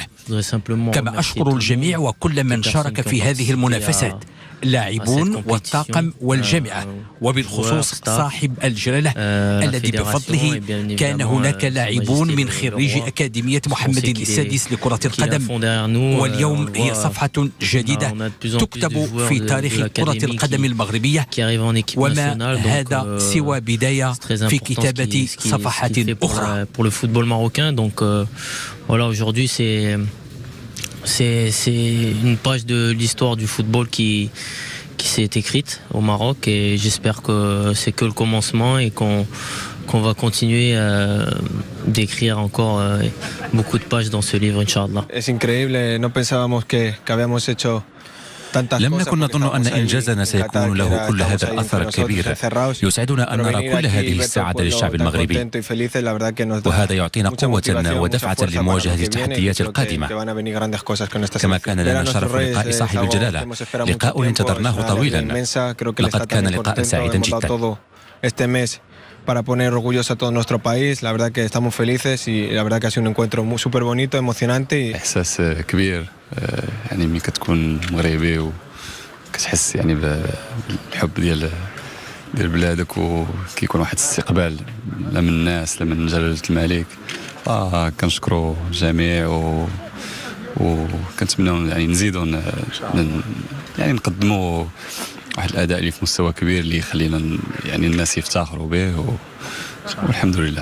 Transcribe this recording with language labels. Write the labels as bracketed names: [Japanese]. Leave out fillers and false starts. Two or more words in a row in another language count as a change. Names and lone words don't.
[Arabic] كما أشكر الجميع وكل من شارك في هذه المنافسات، اللاعبون والطاقم والجامعة، وبالخصوص صاحب الجلالة الذي بفضله كان هناك لاعبون من خريج أكاديمية محمد السادس لكرة القدم، واليوم هي صفحة جديدة تكتب في تاريخ كرة القدم المغربية، وما هذا سوى بداية في كتابة صفحات أخرى. [French] Pour le football marocain, donc voilà, aujourd'hui c'est une page de l'histoire du football qui s'est écrite au Maroc, et j'espère que c'est que le commencement et qu'on va continuer d'écrire encore beaucoup de pages dans ce livre, [Arabic] إن شاء الله. [Spanish] Es increíble, no pensábamos que habíamos hecho. [Arabic] لم نكن نظن أن إنجازنا سيكون له كل هذا الأثر الكبير. يسعدنا أن نرى كل هذه السعادة للشعب المغربي، وهذا يعطينا قوة ودفعة لمواجهة التحديات القادمة. كما كان لنا شرف لقاء صاحب الجلالة، لقاء انتظرناه طويلا، لقد كان لقاء سعيدا جدا. [Spanish] Para poner orgulloso a todo nuestro país, la verdad que estamos felices y la verdad que ha sido un encuentro súper bonito, emocionante. [Arabic] إحساس كبير، يعني ملي كتكون مغربي وكتحس يعني بالحب ديال بلادك، وكيكون واحد الاستقبال لا من الناس لا من جلالة الملك. كنشكروا الجميع وكنتمنوا يعني نزيدوا يعني نقدموا واحد الاداء اللي في مستوى كبير اللي يخلينا يعني الناس يفتخروا به والحمد لله.